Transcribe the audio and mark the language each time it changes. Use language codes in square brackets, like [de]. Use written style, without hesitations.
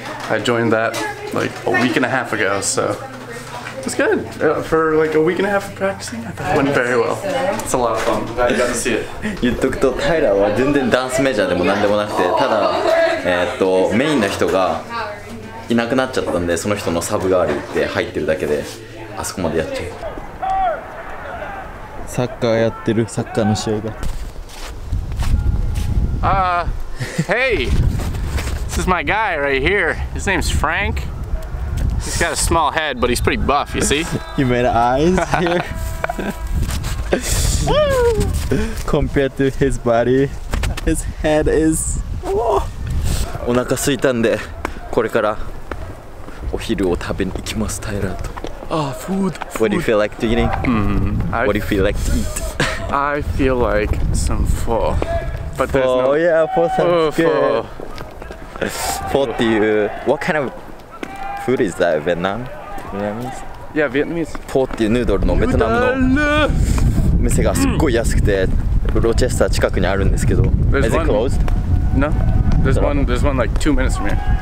[en] I joined that like a week and a half ago, so it was good. For like a week and a half of practicing, I thought it went very well. It's a lot of fun. I got to see it. [ja] 言っとくと、タイラーは全然ダンスメジャーでもなんでもなくて、ただ、メインの人がいなくなっちゃったんで、その人のサブ代わりで入ってるだけで、あそこまでやっちゃう。サッカーやってる、サッカーの試合が。 [en] Hey, this is my guy right here. His name's Frank. He's got a small head, but he's pretty buff, you see? You made eyes here? Compared to his body, his head is... [ja] お腹空いたんで、これからお昼を食べに行きます、タイラーと。 [en] Food. What do you feel like to eating? What do you feel like to eat? I feel like some pho. But there's no... yeah, pho sounds good. Pho [ja] っていう、 [en] what kind of food is that? Vietnam? Vietnamese? Yeah, Vietnamese. [ja] フォーっていうヌードルのベトナムの店がすっごい安くて、ロチェスター近くにあるんですけど。 [en] Is it closed? No, there's one like 2 minutes from here.